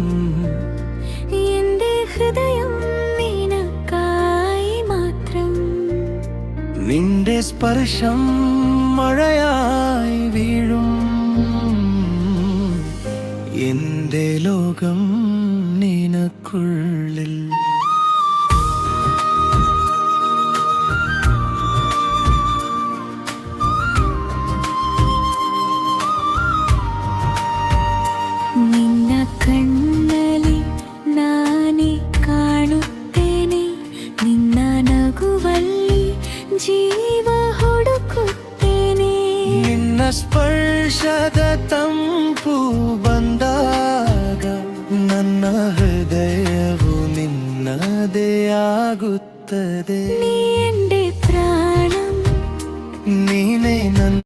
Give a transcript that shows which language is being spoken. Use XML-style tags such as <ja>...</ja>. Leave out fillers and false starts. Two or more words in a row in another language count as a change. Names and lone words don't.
<ml>എന്റെ ഹൃദയം നിനക്കായി മാത്രം. നിന്റെ സ്പർശം മഴയായി വീഴും, എന്റെ ലോകം നിനക്കുള്ളിൽ.</ml> <kn>ನಿನ್ನ ಕಣ್ಣಲ್ಲಿ ನಾನೇ ಕಾಣುತ್ತೇನೆ, ನಿನ್ನ ನಗುವಲ್ಲಿ ಜೀವ ಹುಡುಕುತ್ತೇನೆ. ನಿನ್ನ ಸ್ಪರ್ಶದ ತಂಪು ಬಂದಾಗ ನನ್ನ ಹೃದಯವು ನಿನ್ನದೇ ಆಗುತ್ತದೆ.</kn> <ml>ನೀ എന്റെ പ്രാണം,</ml> <kn>ನೀನೇ ನನ್ನ</kn>